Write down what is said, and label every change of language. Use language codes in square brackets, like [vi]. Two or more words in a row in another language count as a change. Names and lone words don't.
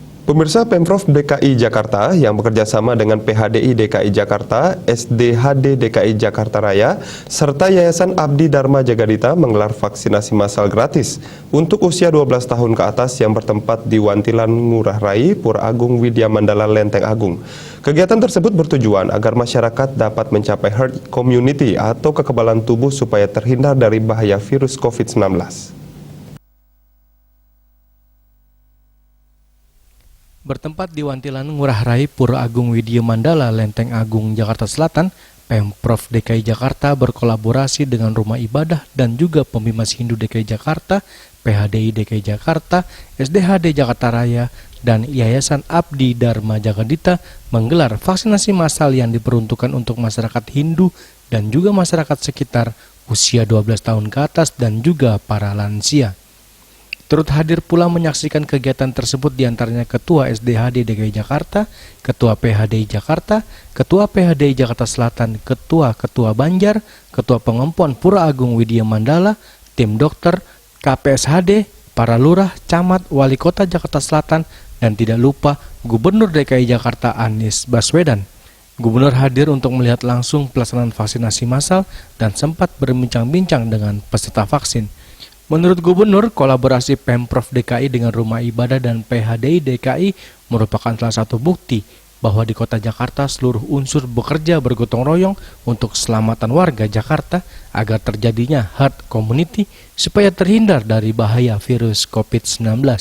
[id] Pemirsa, Pemprov DKI Jakarta yang bekerja sama dengan PHDI DKI Jakarta, SDHD DKI Jakarta Raya, serta Yayasan Abdi Dharma Jagadita menggelar vaksinasi massal gratis untuk usia 12 tahun ke atas yang bertempat di Wantilan Ngurah Rai, Pura Agung Widya Mandala, Lenteng Agung. Kegiatan tersebut bertujuan agar masyarakat dapat mencapai [en] herd immunity [id] atau kekebalan tubuh supaya terhindar dari bahaya virus COVID-19. Bertempat di Wantilan Ngurah Rai, Pura Agung Widya Mandala, Lenteng Agung, Jakarta Selatan, Pemprov DKI Jakarta berkolaborasi dengan Rumah Ibadah dan juga Pembimas Hindu DKI Jakarta, PHDI DKI Jakarta, SDHD Jakarta Raya, dan Yayasan Abdi Dharma Jagadita menggelar vaksinasi massal yang diperuntukkan untuk masyarakat Hindu dan juga masyarakat sekitar usia 12 tahun ke atas dan juga para lansia. Turut hadir pula menyaksikan kegiatan tersebut diantaranya Ketua SDHD DKI Jakarta, Ketua PHDI Jakarta, Ketua PHDI Jakarta Selatan, Ketua Banjar, Ketua Pengempon Pura Agung Widya Mandala, tim dokter, KPSHD, para lurah, camat, wali kota Jakarta Selatan, dan tidak lupa Gubernur DKI Jakarta Anies Baswedan. Gubernur hadir untuk melihat langsung pelaksanaan vaksinasi massal dan sempat berbincang-bincang dengan peserta vaksin. Menurut Gubernur, kolaborasi Pemprov DKI dengan Rumah Ibadah dan PHDI DKI merupakan salah satu bukti bahwa di kota Jakarta seluruh unsur bekerja bergotong royong untuk keselamatan warga Jakarta agar terjadinya [en] herd immunity [id] supaya terhindar dari bahaya virus COVID-19.